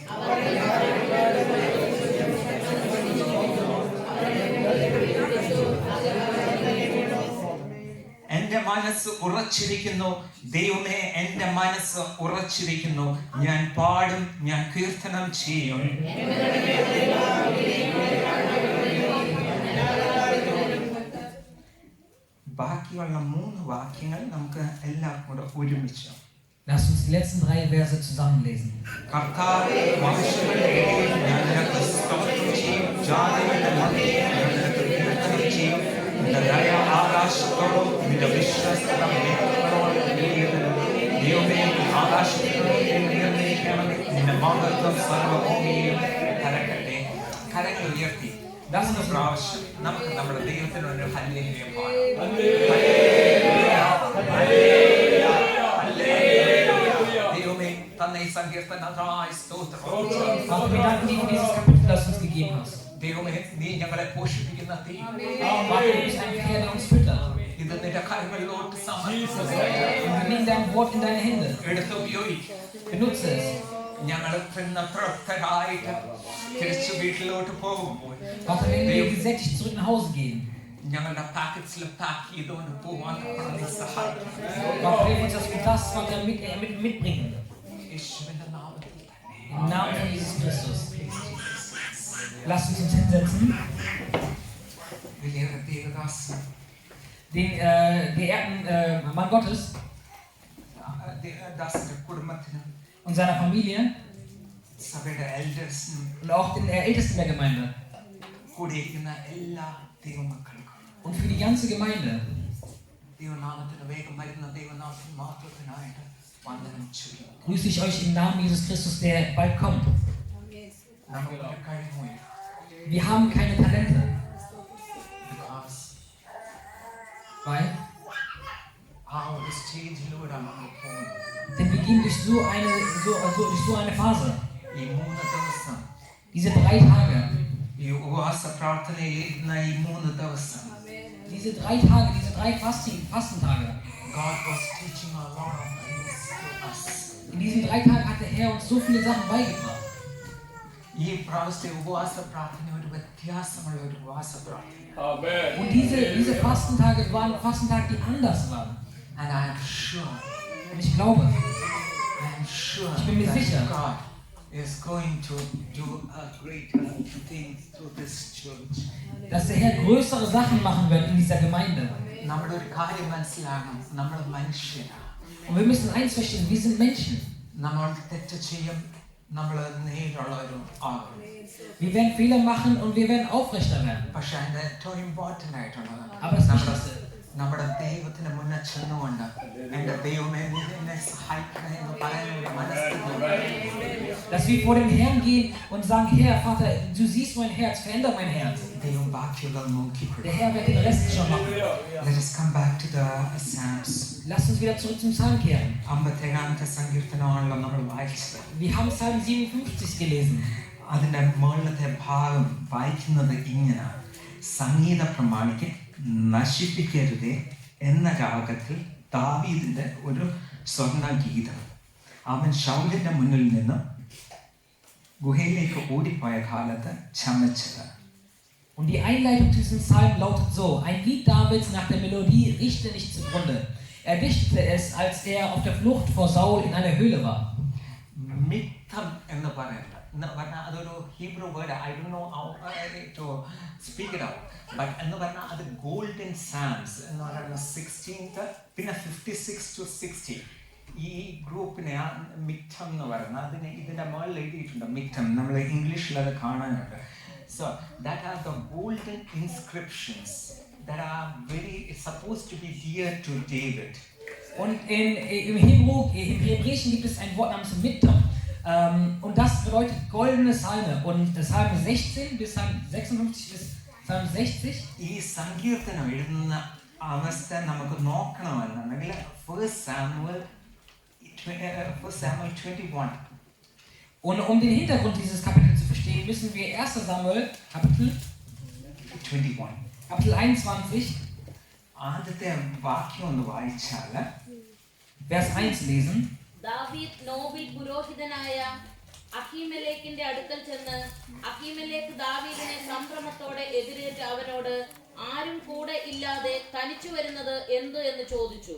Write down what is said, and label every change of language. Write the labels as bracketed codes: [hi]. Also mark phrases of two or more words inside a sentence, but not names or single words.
[ml] എന്റെ മനസ്സ് ഉറച്ചിരിക്കുന്നു ദൈവമേ, എന്റെ മനസ്സ് ഉറച്ചിരിക്കുന്നു. ഞാൻ പാടും, ഞാൻ കീർത്തനം ചെയ്യും. ബാക്കിയുള്ള 3 വാക്യങ്ങൾ നമുക്ക് എല്ലാം കൂടെ ഒരുമിച്ച്. [de] Lasst uns die letzten 3 Verse zusammenlesen. [ml] കർത്താവേ, വംശങ്ങളുടെ ഇടയിൽ ഞാൻ നിനക്ക് സ്തോത്രം ചെയ്യും. ജാതികളുടെ മധ്യേ ഞാൻ നിനക്ക് കീർത്തനം ചെയ്യും. നിന്റെ ദയ ആകാശത്തോളം നിന്റെ വിശ്വസ്തത മേഘങ്ങളോളം നീളുന്നു. ദൈവമേ, ആകാശത്തോളം ഉയർന്നിരിക്കണമേ. നിന്റെ മഹത്വം സർവഭൂമിയിലും പരക്കട്ടെ. കരങ്ങൾ ഉയർത്തി ദാസന പ്രാവശ്യം നമുക്ക് നമ്മുടെ ദൈവത്തിന് ഒരു ഹല്ലേലൂയ പാടാം. ദൈവമേ, തന്നെ ഈ സങ്കീർത്തനത്തിനായി സ്തോത്രം. [de] Vater, wir danken dir für dieses Kapitel, das du uns gegeben hast. [ml] ദൈവമേ, നീ ഞങ്ങളെ പോഷിപ്പിക്കുന്ന തീ. [de] Vater, du bist ein Herr, der uns füttert. [ml] ഇത് നിന്റെ കരങ്ങളിലോട്ട് സമർപ്പിക്കുന്നു. [de] Und wir nehmen dein Wort in deine Hände. [ml] എടുത്ത് ഉപയോഗിക്കും. [de] Benutze es. [ml] ഞങ്ങൾ പിന്നെ തൃപ്തരായിട്ട് തിരിച്ചു വീട്ടിലോട്ട് പോകുമ്പോൾ [de] Vater, wenn wir gesättigt zurück nach Hause gehen, [ml] ഞങ്ങളുടെ [en] packets pack [ml] ചെയ്തുകൊണ്ട് പോവാൻ നീ സഹായിക്കണം. [de] Vater, hilf uns, dass wir das, Vater, mitbringen. [ml] യേശുവിന്റെ നാമത്തിൽ തന്നെ. [de] Im Namen von Jesus Christus. Lasst uns uns hinsetzen. [ml] വലിയ ദേവദാസൻ [de] Den geehrten Mann Gottes [ml] ദാസന്റെ കുടുംബത്തിനും [de] und seiner Familie [ml] സഭയുടെ എൽഡേഴ്സിനും [de] und auch den Ältesten der Gemeinde [ml] കൂടിയിരിക്കുന്ന എല്ലാ ദൈവമക്കൾക്കും [de] und für die ganze Gemeinde [ml] ദൈവനാമത്തിന് വേഗം വരുന്ന ദൈവനാമത്തിന് മാത്രത്തിനായിട്ട് വന്ദനം ചെയ്യുന്നു. [de] grüße ich euch im Namen Jesus Christus, der bald kommt. [ml] നമുക്ക് കഴിയുമോ? [de] Wir haben keine Talente, [en] Because [de] weil [ml] ആ ഒരു സ്റ്റേജിലൂടെ നമ്മൾ പോകുന്നു. [de] denn wir gehen durch durch so eine Phase. [ml] ഈ 3 ദിവസം [de] Diese 3 Tage, [ml] ഈ ഉപവാസ പ്രാർത്ഥനയിൽ ഇരുന്ന ഈ 3 ദിവസം [de] diese 3 Tage, diese 3 Fastentage. [en] God was teaching a lot of things to us. [de] In diesen 3 Tagen hat der Herr uns so viele Sachen beigebracht. [ml] ഈ പ്രാവശ്യത്തെ ഉപവാസ പ്രാർത്ഥന ഒരു വ്യത്യാസമുള്ള ഒരു ഉപവാസ പ്രാർത്ഥന. [de] Und diese Fastentage waren Fastentage, die anders waren. [en] And I am sure, [de] Und ich glaube, ich bin mir sicher, [en] God is going to do a greater thing through this church. [de] dass der Herr größere Sachen machen wird in dieser Gemeinde. [ml] നമ്മുടെ ഒരു കാര്യം മനസ്സിലാകണം, നമ്മൾ മനുഷ്യരാണ്. [de] Und wir müssen eins verstehen, wir sind Menschen. [ml] നമ്മൾ തെറ്റ് ചെയ്യും, നമ്മൾ നേരുള്ള ഒരു ആകും. [de] Wir werden Fehler machen und wir werden aufrechter werden. [ml] പക്ഷെ അതിന്റെ ഏറ്റവും ഇമ്പോർട്ടന്റ് ആയിട്ടുള്ളത് [de] Aber das Wichtigste, [ml] നമ്മുടെ ദൈവത്തിന് മുന്നേ ചെന്നുകൊണ്ട് എന്റെ ദൈവമേ നീ എന്നെ സഹായിക്കണേ എന്ന് പറയാനുള്ള മനസ്സിൽ [de] dass wir vor den Herrn gehen und sagen, Herr, Vater, du siehst mein Herz, veränder mein Herz. [ml] ദൈവം ബാക്കിയുള്ളത് നോക്കിക്കൊള്ളും. [de] Der Herr wird den Rest schon machen. [en] Let us come back to the Psalms. [de] Lasst uns wieder zurück zum Psalm kehren. [ml] 57 സങ്കീർത്തനമാണല്ലോ നമ്മൾ വായിച്ചത്. [de] Wir haben Psalm 57 gelesen. [ml] അതിന്റെ മുകളിലത്തെ ഭാഗം വായിക്കുന്നത് ഇങ്ങനെ: സംഗീത പ്രമാണിക്ക് നശിപ്പിക്കരുതേ എന്ന രാഗത്തിൽ ദാവീദിന്റെ ഒരു സ്വർണ്ണഗീതം. അവൻ ശൗലിന്റെ മുന്നിൽ നിന്ന് ഗുഹയിലേക്ക് ഓടിപ്പോയ കാലത്ത് ചമച്ചത്. [de] Und die Einleitung zu diesem Psalm lautet so: Ein Lied Davids nach der Melodie richte nicht zugrunde. Er dichtete es, als er auf der Flucht vor Saul in einer Höhle war. [ml] മിത്തം എന്ന് പറയുന്നത് പറഞ്ഞാൽ അതൊരു [en] Hebrew word. I don't know how to speak it out. [ml] ബട്ട് എന്ന് പറഞ്ഞാൽ അത് [en] golden Psalms [ml] എന്ന് പറയുന്ന 16th പിന്നെ 56 to 60 ഈ ഗ്രൂപ്പിനെ മിത്തം എന്ന് പറയുന്നത് അതിന് ഇതിന്റെ മുകളിൽ എഴുതിയിട്ടുണ്ട് മിത്തം. നമ്മൾ ഇംഗ്ലീഷിൽ അത് കാണാനുണ്ട്. [en] So that are the golden inscriptions that are very supposed to be dear to David. [de] Und im Hebräischen gibt es ein Wort namens Mittam. Und das bedeutet goldene Psalme. Und Psalm 16 bis Psalm 56 bis Psalm 60. [ml] ഈ സങ്കീർത്തനം എഴുതുന്ന അവസ്ഥ നമുക്ക് നോക്കണമെന്നുണ്ടെങ്കിൽ First Samuel 21. [de] Und um den Hintergrund dieses Kapitels zu verstehen, müssen wir 1. Samuel Kapitel 21. Kapitel 21 [ml] ആദ്യത്തെ വാക്യം ഒന്ന് വായിച്ചാൽ [de] Vers 1 lesen. [ml] ദാവീദ് നോബിൽ പുരോഹിതനായ അഹീമെലെക്കിന്റെ അടുക്കൽ ചെന്ന് അഹീമെലെക്ക് ദാവീദിനെ സംഭ്രമത്തോടെ എതിരേറ്റ് അവനോട് ആരും കൂടെ ഇല്ലാതെ തനിച്ചു വരുന്നത് എന്ത് എന്ന് ചോദിച്ചു.